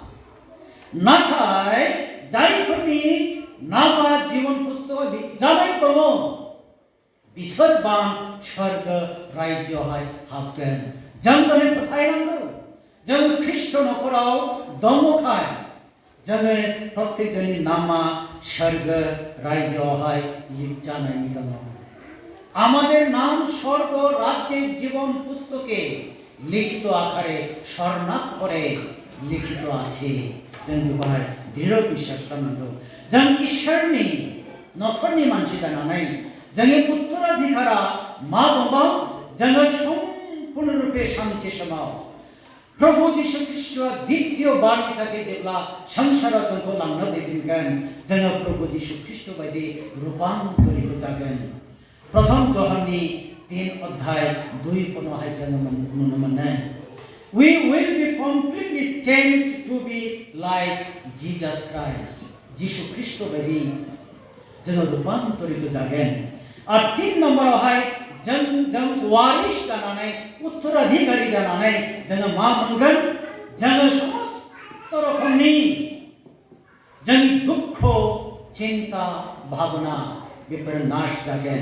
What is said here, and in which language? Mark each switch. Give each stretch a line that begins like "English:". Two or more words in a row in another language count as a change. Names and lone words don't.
Bodo: नाथाय जायफोरनि नामा जीवन पुस्तकाव लिरजानाय दङ बिसोरबा स्वर्ग रायजोआवहाय हाबगोन। जों दिनै फोथायनांगौ जों ख्रीष्ट नखराव दङखाय जोङो प्रत्येकजोंनि नामा स्वर्ग रायजोआवहाय लिरजानाय दङ।
Bangla: আমাদের নাম স্বর্গ রাজ্যের জীবন পুস্তকে লিখিত আকারে স্বর্ণাক্ষরে লিখিত আছে।
Bodo: जों बेवहाय दृढ़ বিশ্বাস खालामनांगौ। जों इसोरनि नखरनि मानसि जानानै जोंनि उत्तराधिकारा मा दंबाव जोङो सम्पूर्ण रूपे सानसे समाव प्रभु यीशु ख्रीष्टआ द्वितीय बारनि थाखाय जेब्ला संसाराव जोंखौ लांनो दैदेनगोन जोङो प्रभु यीशु ख्रीष्ट बायदि रूपान्तरित जागोन। प्रथम जहननि 3 अध्याय 2 पदआवहाय जोङो नुनो मोनो
English: we will be completely changed to be like Jesus Christ।
Bodo: यीशु ख्रीष्ट बायदि जोङो रूपान्तरित जागोन। आरो 3 नम्बरावहाय जों वारिस जानानै उत्तराधिकारी जानानै जोङो मा मोनगोन जोङो समस्त रोखोमनि जोंनि दुख चिंता भावना बेफोर नाश जागोन।